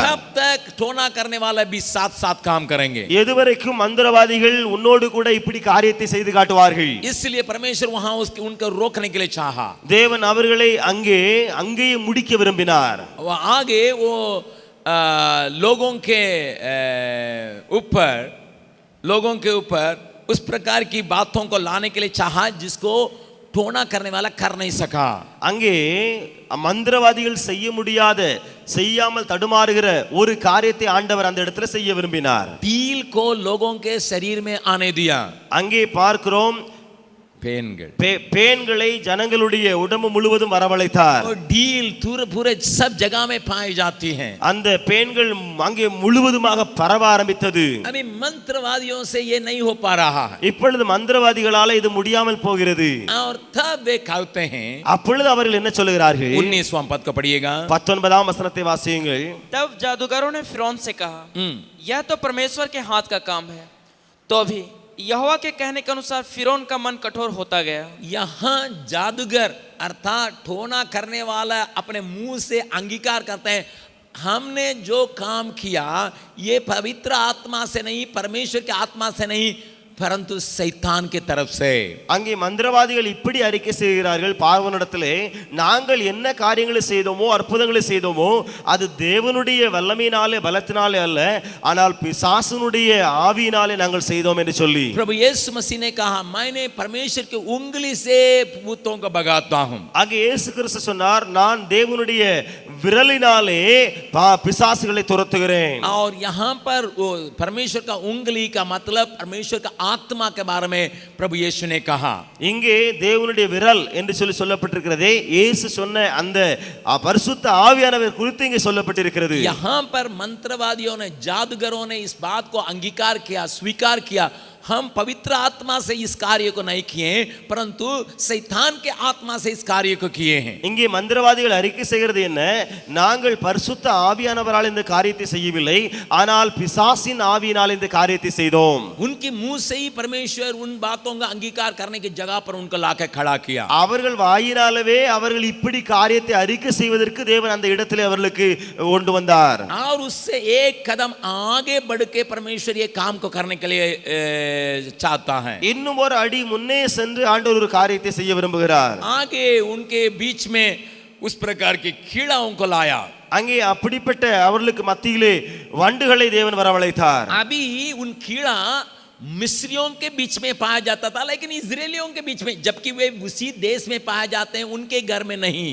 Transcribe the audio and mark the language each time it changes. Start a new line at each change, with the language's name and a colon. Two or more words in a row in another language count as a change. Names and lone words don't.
Hindi: कब तक टोना करने वाला भी साथ साथ काम करेंगे?
Tamil: எதுவரைக்கும் மந்திரவாதிகள் உன்னோடு கூட இப்படி காரியத்தை செய்து காட்டுவார்கள்.
Hindi: इसलिए परमेश्वर वहां उनको रोकने के लिए चाहा।
Tamil: தேவன் அவர்களை அங்கேயே முடிக்க விரும்பினார்.
Hindi: वो आगे वो लोगों के ऊपर उस प्रकार की बातों को लाने के लिए चाहा जिसको टोना करने वाला कर नहीं सका।
Tamil: அங்கே மந்திரவாதிகள் செய்ய முடியாத செய்யாமல் தடுமாறுகிற ஒரு காரியத்தை ஆண்டவர் அந்த இடத்துல செய்ய விரும்பினார்.
Hindi: पील को लोगों के शरीर में आने दिया।
Tamil: அங்கே பார்க்கிறோம்
Hindi: पेनगढ़
Tamil: பேன்களை ஜனங்களுடைய உடம்பு முழுவதும் வரவழைத்தார்.
Hindi: और ढील तुर पूरे सब जगह में पाई जाती हैं.
Tamil: அந்த பேன்கள் அங்கே முழுவதுமாக பரவ ஆரம்பித்தது.
Hindi: अभी मंत्रवादियों से ये नहीं हो पा रहा है.
Tamil: இப்பொழுது மந்திரவாதிகளால இது முடியாமல் போகிறது.
Hindi: और तब वे कहते हैं,
Tamil: அப்பொழுது அவர்கள் என்ன சொல்கிறார்கள்?
Hindi: 19वां पद को पढ़िएगा.
Tamil: 19ஆம் வசனத்தை வாசியுங்கள்.
Hindi: तब जादूगरों ने फिरौन से कहा, यह तो परमेश्वर के हाथ का काम है। तो भी यहोवा के कहने के अनुसार फिरौन का मन कठोर होता गया। यहाँ जादूगर अर्थात ठोना करने वाला अपने मुंह से अंगीकार करते हैं, हमने जो काम किया ये पवित्र आत्मा से नहीं, परमेश्वर के आत्मा से नहीं, परंतु शैतान के तरफ से.
Tamil: அங்கே மந்திரவாதிகள் இப்படி அறிக்கை செய்கிறார்கள் பார்வோனிடத்திலே, நாங்கள் என்ன காரியங்களை செய்தோமோ அற்புதங்களை செய்தோமோ அது தேவனுடைய வல்லமையினாலே பலத்தினாலே அல்ல, ஆனால் பிசாசுனுடைய ஆவியினாலே நாங்கள் செய்தோம் என்று சொல்லி.
Hindi: प्रभु यीशु मसीह ने कहा, मैंने परमेश्वर की उंगली से भूतों को भगाता हूं.
Tamil: அங்கே இயேசு கிறிஸ்து சொன்னார், நான் தேவனுடைய விரலினாலே பிசாசுகளை துரத்துகிறேன்.
Hindi: और यहाँ पर वो परमेश्वर का उंगली का मतलब परमेश्वर का आत्मा के बारे में प्रभु यीशु ने कहा.
Tamil: இங்கே தேவனுடைய விரல் என்று சொல்லப்பட்டிருக்கிறதே, இயேசு சொன்ன அந்த பரிசுத்த ஆவியானவர் குறித்து இங்கே சொல்லப்பட்டிருக்கிறது.
Hindi: यहाँ पर मंत्रवादियों ने, जादूगरों ने इस बात को अंगीकार किया, स्वीकार किया, हम पवित्र आत्मा से इस कार्य को नहीं किए परंतु शैतान के आत्मा से इस कार्य को किए हैं.
Tamil: இங்கே மந்திரவாதிகள் அறிக்கை செய்கிறது என்ன? நாங்கள் பரிசுத்த ஆவியானவரால் இந்த காரியத்தை செய்யவில்லை, ஆனால் பிசாசின் ஆவியினால் இந்த காரியத்தை செய்தோம்.
Hindi: उनके मुंह से ही परमेश्वर उन बातों का अंगीकार करने की जगह पर उनको लाकर खड़ा किया.
Tamil: அவர்கள் வாயினாலவே அவர்கள் இப்படி காரியத்தை அறிக்கை செய்வதற்கு தேவன் அந்த இடத்திலே அவர்களுக்கு கொண்டு வந்தார்.
Hindi: और उससे एक कदम आगे बढ़ के परमेश्वर ये काम को करने के लिए चाहता है.
Tamil: இன்னும் ஒரு அடி முன்னே சென்று ஆண்டவர் ஒரு காரியத்தை செய்ய விரும்புகிறார்.
Hindi: आगे उनके बीच में उस प्रकार के कीड़ाओं को लाया.
Tamil: அங்கே அப்படிப்பட்ட அவர்களுக்கு மத்தியிலே வண்டுகளை தேவன் வரவழைத்தார்.
Hindi: अभी उन कीड़ा मिस्रियों के बीच में पाया जाता था, लेकिन इजरायलियों के बीच में, जबकि वे उसी देश में पाए जाते हैं, उनके घर में नहीं.